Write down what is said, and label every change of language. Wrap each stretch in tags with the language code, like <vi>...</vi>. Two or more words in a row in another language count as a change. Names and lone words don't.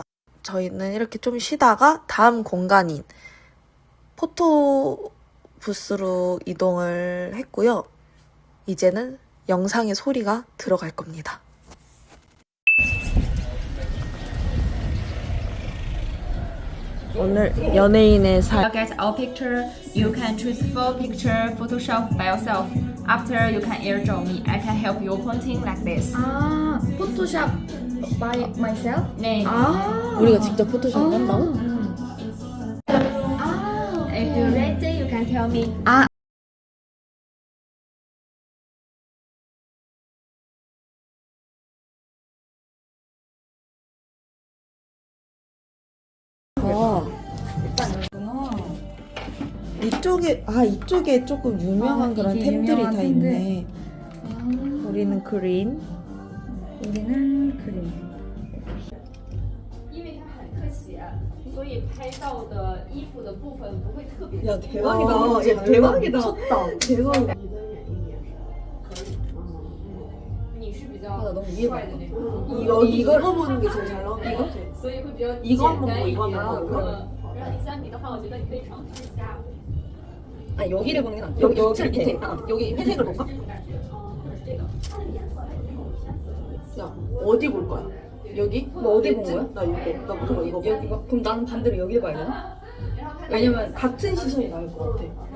<ko>저희는 이렇게 좀 쉬다가 다음 공간인 포토 부스로 이동을 했고요. 이제는 영상의 소리가 들어갈 겁니다. 오늘 연예인의 삶.</ko> <en>You get our picture, you can transfer picture Photoshop by yourself. After you can airdrop me, I can help you pointing like this.</en> <ko>아, 포토샵</ko> <en>by myself?</en> <ko>네. 아, 우리가 직접 포토샵 한다고?</ko> <en>If you're ready, you can tell me.</en> <ko>이쪽에 조금 유명한 그런 이게 템들이 유명한 다 템들. 있네. 우리는 그린. 우리는 그림.</ko> <zh>因为它很特写，所以拍到的衣服的部分不会特别。</zh> <ko>야 대박이다. 야 대박이다. 미쳤다. 대박이다.</ko> <zh>你是比较</zh> <ko>나 너무 이해가</ko> <zh>帅的那种，</zh> <ko>이거 보는 게 제일 잘 나온 거 같아.</ko> <zh>所以会比较</zh> <ko>이거</ko> <zh>简</zh> <ko>한번</ko> <zh>单</zh> <ko>뭐</ko> <zh>一</zh> <ko>이거</ko> <zh>点。</zh> <ko>한번 뭐.</ko> <zh>然后第三笔的话，我觉得你可以尝试一下。</zh> <ko>아 여기를 보는 게 낫다. 여기 밑에. 여기 회색을 볼까? 야 어디 볼 거야? 여기? 너 어디 본 거야? 나 이거. 나 무조건 이거. 여기 봐. 그럼 나는 반대로 여기를 봐야 되나? 왜냐면 같은 시선이 나올 것 같아.</ko>